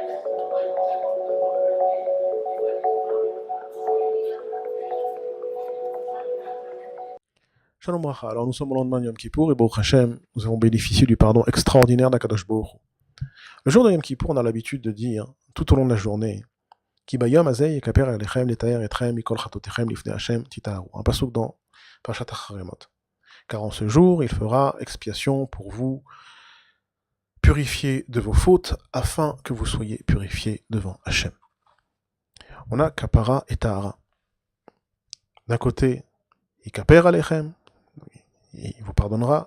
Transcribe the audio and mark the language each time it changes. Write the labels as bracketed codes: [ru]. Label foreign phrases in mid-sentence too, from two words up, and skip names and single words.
[he] שלום ברכה. [fr] Alors nous sommes au lendemain de Yom Kippour et [he] ברוך השם, [fr] nous avons bénéficié du pardon extraordinaire d' [he] הקדוש ברוך הוא. [fr] Le jour de Yom Kippour, on a l'habitude de dire, tout au long de la journée, [he] כי ביום הזה יכפר עליכם לטהר אתכם מכל חטאתיכם לפני השם תטהרו. [fr] Un pasuk dans Parashat Acharemot. Car en ce jour, il fera expiation pour vous, purifier de vos fautes, afin que vous soyez purifiés devant Hashem. On a kapara et tahara. D'un côté, [he] יכפר עליכם, [fr] il vous pardonnera.